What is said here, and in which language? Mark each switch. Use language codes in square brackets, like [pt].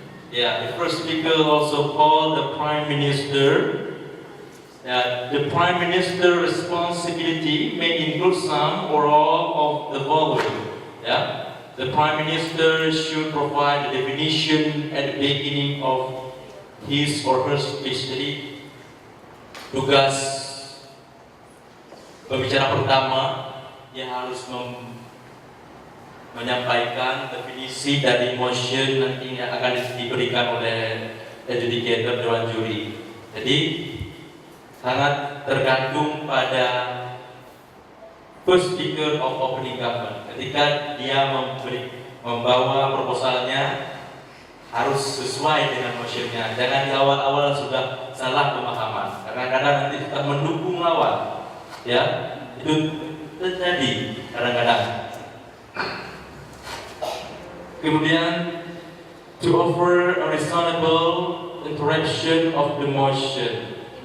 [en] Yeah, the first speaker also called the Prime Minister. The Prime Minister responsibility may include some or all of the following. Yeah, the Prime Minister should provide the definition at the beginning of his or her speech. [id] Jadi, tugas pembicara pertama dia harus menyampaikan definisi dari motion nanti yang akan diberikan oleh adjudicator dewan juri. Jadi sangat tergantung pada [en] first speaker of opening government. [id] Ketika dia membawa proposalnya harus sesuai dengan motionnya. Jangan di awal-awal sudah salah pemahaman. Kadang-kadang nanti kita mendukung lawan. Ya, itu terjadi kadang-kadang. [en] Kemudian, to offer a reasonable interpretation of the motion.